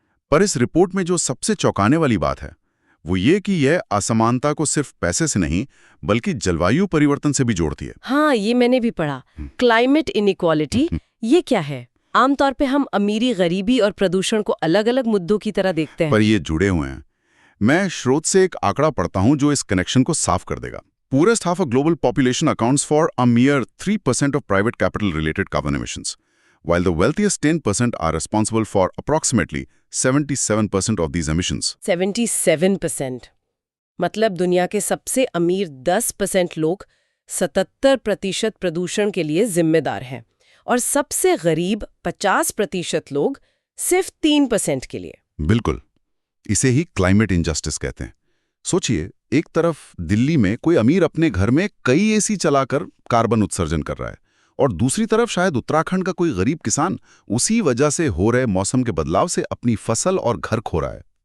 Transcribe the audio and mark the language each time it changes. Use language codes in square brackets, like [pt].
[hi] पर इस रिपोर्ट में जो सबसे चौंकाने वाली बात है वो ये कि यह असमानता को सिर्फ पैसे से नहीं बल्कि जलवायु परिवर्तन से भी जोड़ती है। हाँ, ये मैंने भी पढ़ा। क्लाइमेट इनइक्वालिटी, ये क्या है? आमतौर पे हम अमीरी, गरीबी और प्रदूषण को अलग-अलग मुद्दों की तरह देखते हैं, पर ये जुड़े हुए हैं। मैं स्रोत से एक आंकड़ा पढ़ता हूं जो इस कनेक्शन को साफ कर देगा। [en] Poorest half of global population accounts for a mere 3% of private capital related carbon emissions, while the wealthiest 10% are responsible for approximately 77% of these emissions. 77%? [hi] मतलब दुनिया के सबसे अमीर 10% लोग 77% प्रदूषण के लिए जिम्मेदार हैं और सबसे गरीब 50% लोग सिर्फ 3% के लिए। बिल्कुल, इसे ही क्लाइमेट इनजस्टिस कहते हैं। सोचिए, एक तरफ दिल्ली में कोई अमीर अपने घर में कई एसी चलाकर कार्बन उत्सर्जन कर रहा है और दूसरी तरफ शायद उत्तराखंड का कोई गरीब किसान उसी वजह से हो रहे मौसम के बदलाव से अपनी फसल और घर खो रहा है।